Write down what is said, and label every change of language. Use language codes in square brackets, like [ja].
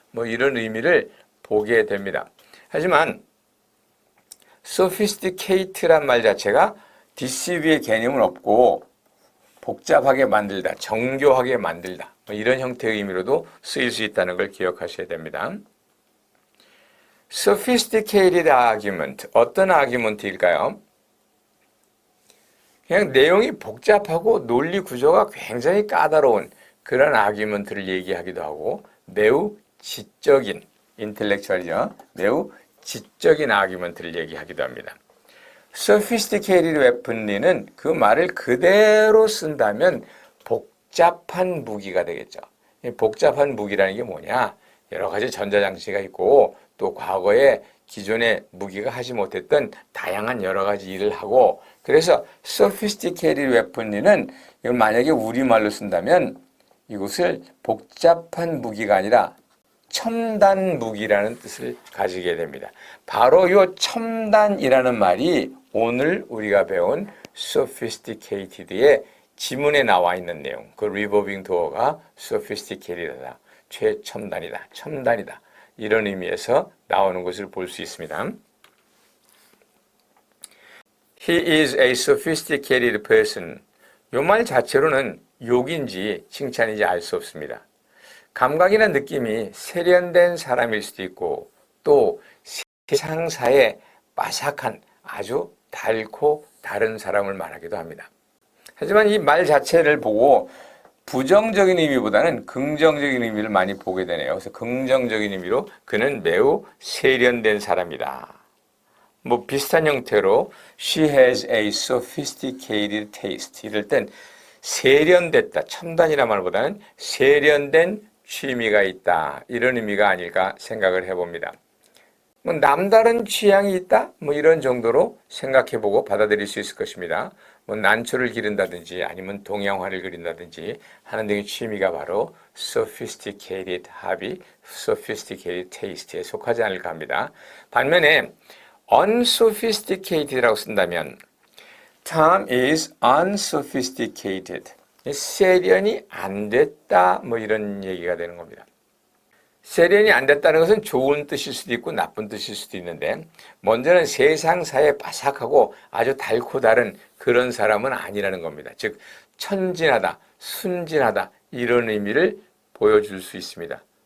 [ko] 뭐 이런 의미를 보게 됩니다. 하지만 sophisticate란 말 자체가 deceive의 개념은 없고 복잡하게 만들다, 정교하게 만들다 뭐 이런 형태의 의미로도 쓰일 수 있다는 걸 기억하셔야 됩니다. sophisticated argument, 어떤 argument일까요? 그냥 내용이 복잡하고 논리 구조가 굉장히 까다로운 그런 argument를 얘기하기도 하고 매우 지적인, intellectual이죠. 매우 지적인 argument를 얘기하기도 합니다. sophisticated weapon리는 그 말을 그대로 쓴다면 복잡한 무기가 되겠죠. 복잡한 무기라는 게 뭐냐? 여러 가지 전자장치가 있고 또 과거에 기존의 무기가 하지 못했던 다양한 여러 가지 일을 하고 그래서 sophisticated weapon리는 이걸 만약에 우리말로 쓴다면 이것을 복잡한 무기가 아니라 첨단 무기라는 뜻을 가지게 됩니다. 바로 이 첨단이라는 말이 오늘 우리가 배운 sophisticated의 지문에 나와 있는 내용, 그 revolving door가 sophisticated이다, 최첨단이다, 첨단이다 이런 의미에서 나오는 것을 볼 수 있습니다. [en] He is a sophisticated person. [ko] 이 말 자체로는 욕인지 칭찬인지 알 수 없습니다. 감각이나 느낌이 세련된 사람일 수도 있고 또 세상사에 빠삭한 아주 달고 다른 사람을 말하기도 합니다. 하지만 이 말 자체를 보고 부정적인 의미보다는 긍정적인 의미를 많이 보게 되네요. 그래서 긍정적인 의미로 그는 매우 세련된 사람이다. 뭐 비슷한 형태로 [en] She has a sophisticated taste. [ko] 이럴 땐 세련됐다, 첨단이라는 말보다는 세련된 취미가 있다. 이런 의미가 아닐까 생각을 해봅니다. 뭐 남다른 취향이 있다? 뭐 이런 정도로 생각해보고 받아들일 수 있을 것입니다. 뭐 난초를 기른다든지 아니면 동양화를 그린다든지 하는 등의 취미가 바로 sophisticated hobby, sophisticated taste에 속하지 않을까 합니다. 반면에 unsophisticated라고 쓴다면 [en] Tom is unsophisticated. [ko] 세련이 안 됐다 뭐 이런 얘기가 되는 겁니다. 세련이 안 됐다는 것은 좋은 뜻일 수도 있고 나쁜 뜻일 수도 있는데 먼저는 세상사에 바삭하고 아주 달고 다른 그런 사람은 아니라는 겁니다. 즉 천진하다, 순진하다 이런 의미를 보여줄 수 있습니다.